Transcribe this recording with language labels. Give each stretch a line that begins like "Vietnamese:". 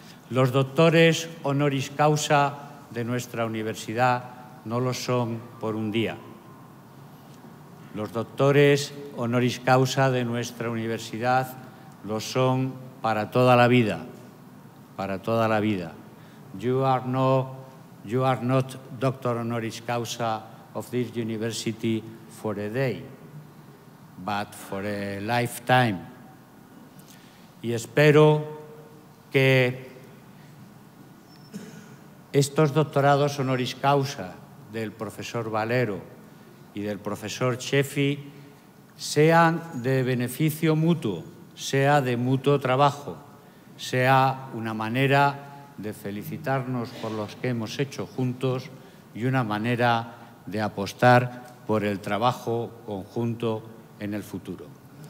Spanish: Los doctores honoris causa de nuestra universidad no lo son por un día. Los doctores honoris causa de nuestra universidad lo son para toda la vida, para toda la vida.
English: You are not doctor honoris causa of this university for a day, but for a lifetime.
Spanish: Y espero que estos doctorados honoris causa del profesor Valero y del profesor Sheffi sean de beneficio mutuo, sea de mutuo trabajo, sea una manera de felicitarnos por los que hemos hecho juntos y una manera de apostar por el trabajo conjunto en el futuro.